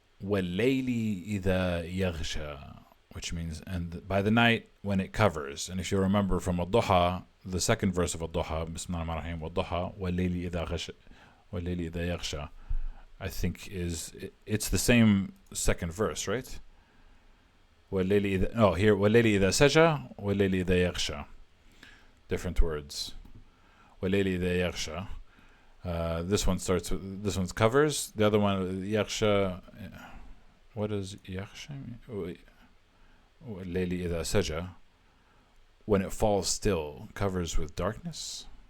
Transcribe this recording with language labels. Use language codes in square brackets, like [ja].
[ar] وَاللَّيْلِ إِذَا يَغْشَى, [en] which means and by the night when it covers. And if you remember from Ad-Duha, the second verse of Ad-Duha, Bismillah ar-Rahman ar-Rahim, [ar] وَالضُّحَى وَاللَّيْلِ إِذَا غَشَى وَاللَّيْلِ إِذَا يَغْشَى, [en] I think it's the same second verse, right? [ar] وَاللَّيْلِ إِذَا, here وَاللَّيْلِ إِذَا سَجَى وَاللَّيْلِ إِذَا يَغْشَى, [en] different words. [ar] وَاللَّيْلِ إِذَا يَغْشَى, [en] this one covers, the other one يَغْشَى. What does يَغْشَى mean? [ar] وَاللَّيْلِ إِذَا سَجَى, [en] when it falls still, covers with darkness.